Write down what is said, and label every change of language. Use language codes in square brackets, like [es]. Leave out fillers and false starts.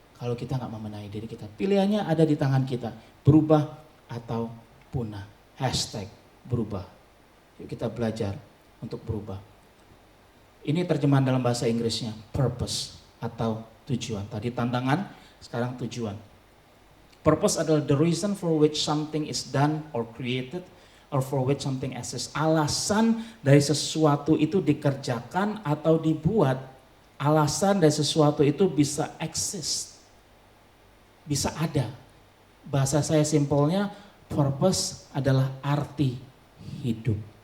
[id] Kalau kita nggak membenahi diri kita, pilihannya ada di tangan kita, berubah atau punah. #berubah. Yuk kita belajar untuk berubah. Ini terjemahan dalam bahasa Inggrisnya, purpose atau tujuan. Tadi tantangan, sekarang tujuan. [en] Purpose [id] adalah [en] the reason for which something is done or created or for which something exists. [id] Alasan dari sesuatu itu dikerjakan atau dibuat. Alasan dari sesuatu itu bisa exist. Bisa ada. Bahasa saya simpelnya, purpose adalah arti hidup.